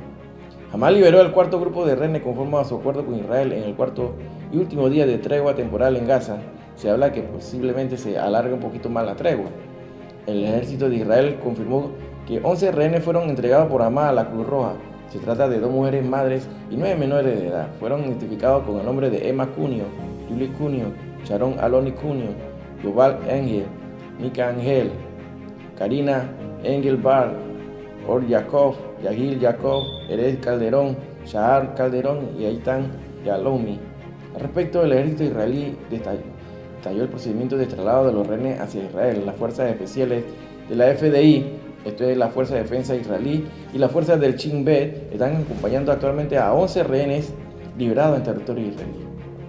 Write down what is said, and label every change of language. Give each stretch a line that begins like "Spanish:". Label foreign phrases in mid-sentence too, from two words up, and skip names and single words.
Spanish: Hamas liberó al cuarto grupo de rehenes conforme a su acuerdo con Israel en el cuarto y último día de tregua temporal en Gaza. Se habla que posiblemente se alargue un poquito más la tregua. El ejército de Israel confirmó que 11 rehenes fueron entregados por Hamas a la Cruz Roja. Se trata de 2 mujeres madres y 9 menores de edad. Fueron identificados con el nombre de Emma Cunio, Julie Cunio, Sharon Aloni Cunio, Yoval Engel, Mika Angel, Karina Engel Bar, Or Yaakov, Yagil Yaakov, Erez Calderón, Shahar Calderón y Aitan Yalomi. Al respecto, el ejército israelí detalló el procedimiento de traslado de los rehenes hacia Israel. Las fuerzas especiales de la FDI, esto es la Fuerza de Defensa Israelí, y las fuerzas del Shin Bet están acompañando actualmente a 11 rehenes liberados en territorio israelí.